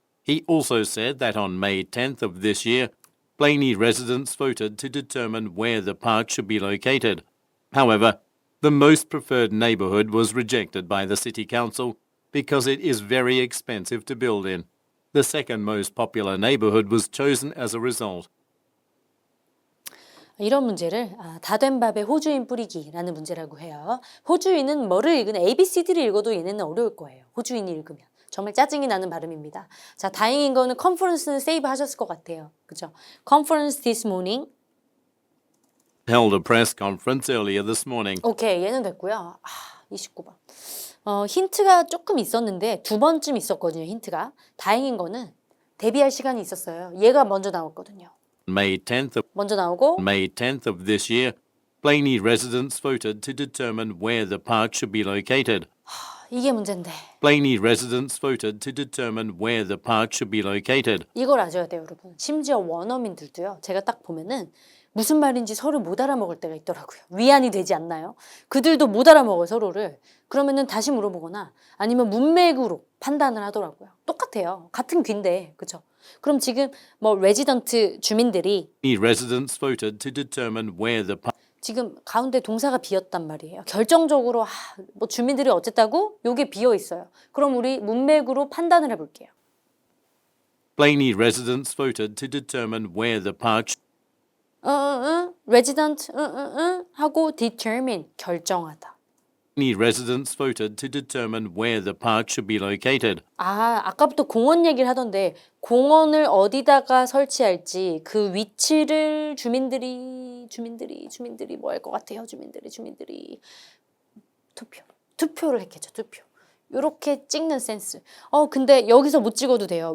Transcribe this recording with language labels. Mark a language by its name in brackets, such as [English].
[English] He also said that on May 10th of this year, Blaney residents voted to determine where the park should be located. However, the most preferred neighbourhood was rejected by the City Council because it is very expensive to build in. The second most popular neighbourhood was chosen as a result. [Korean] 이런 문제를 다 된 밥에 호주인 뿌리기라는 문제라고 해요. 호주인은 뭐를 읽으나 ABCD를 읽어도 얘네는 어려울 거예요. 호주인이 읽으면. 정말 짜증이 나는 발음입니다. 자, 다행인 거는 컨퍼런스는 세이브 하셨을 것 같아요. 그죠? [English] Conference this morning. Held a press conference earlier this morning. [Korean] 오케이, 얘는 됐고요. 29번. 힌트가 조금 있었는데 두 번쯤 있었거든요, 힌트가. 다행인 거는 대비할 시간이 있었어요. 얘가 먼저 나왔거든요. [English] May 10th [Korean] 먼저 나오고 [English] May 10th of this year, Blaney residents voted to determine where the park should be located. [Korean] 이게 문제인데. [English] Blaney residents voted to determine where the park should be located. [Korean] 이걸 아셔야 돼요, 여러분. 심지어 원어민들도요. 제가 딱 보면은 무슨 말인지 서로 못 알아먹을 때가 있더라고요. 위안이 되지 않나요? 그들도 못 알아먹어요, 서로를. 그러면은 다시 물어보거나 아니면 문맥으로 판단을 하더라고요. 똑같아요. 같은 귀인데, 그죠? 그럼 지금 뭐 레지던트 주민들이 [English] Residents voted to determine where the park [Korean] 지금 가운데 동사가 비었단 말이에요. 결정적으로 뭐 주민들이 어쨌다고? 요게 비어 있어요. 그럼 우리 문맥으로 판단을 해볼게요. [English] Blaney residents voted to determine where the park [Korean] resident 하고 determine 결정하다. [English] Blaney residents voted to determine where the park should be located. [Korean] 아까부터 공원 얘기를 하던데 공원을 어디다가 설치할지 그 위치를 주민들이 뭐 할 것 같아요? 주민들이 투표를 했겠죠. 투표. 요렇게 찍는 센스. 근데 여기서 못 찍어도 돼요.